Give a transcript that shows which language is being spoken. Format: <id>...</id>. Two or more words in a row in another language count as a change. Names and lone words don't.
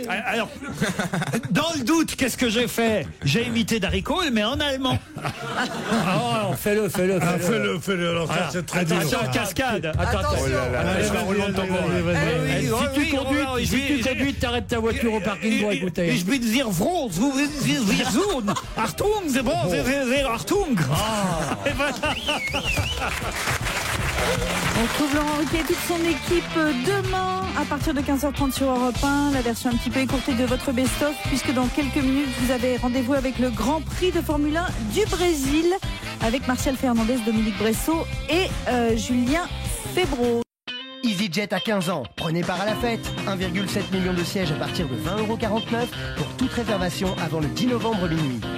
<fr>Alors, dans le doute, qu'est-ce que j'ai fait? J'ai imité Darry Cole, mais en allemand. Oh, fais-le. Ah, fais-le. Alors ça, c'est très dur. Attention, cascade. Attends. Allez, Si tu conduis, t'arrêtes ta voiture au parking pour écouter.</fr> <de>Ich bin sehr froh, wir sohn.</de> <fr>Achtung, c'est bon, c'est Achtung. Et voilà. On retrouve Laurent Ruquier et toute son équipe demain à partir de 15h30 sur Europe 1. La version un petit peu écourtée de votre best-of, puisque dans quelques minutes, vous avez rendez-vous avec le Grand Prix de Formule 1 du Brésil avec Martial Fernandez, Dominique Bressot et Julien Febvre. EasyJet à 15 ans. Prenez part à la fête. 1,7 million de sièges à partir de 20,49 € pour toute réservation avant le 10 novembre minuit.</fr>